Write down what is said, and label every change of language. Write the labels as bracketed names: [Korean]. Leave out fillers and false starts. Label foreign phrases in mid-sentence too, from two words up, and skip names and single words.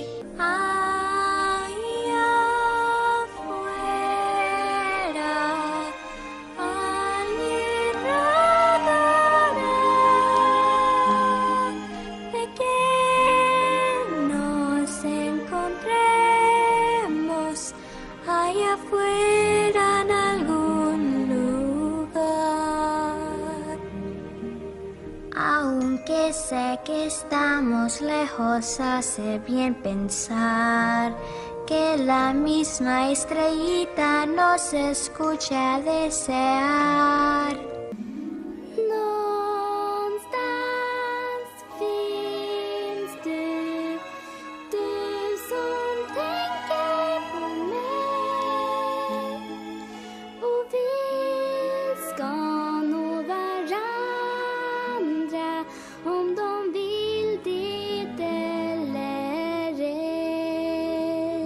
[Spanish] Aí afuera, ali nada, de que nos encontremos allá afuera en algún lugar. Aunque sé que estamos lejos, hace bien pensar que la misma estrellita nos escucha desear. [Swedish] Någonstans finns du som tänker på mig. Och vi ska nå varandra om de vill det eller ej.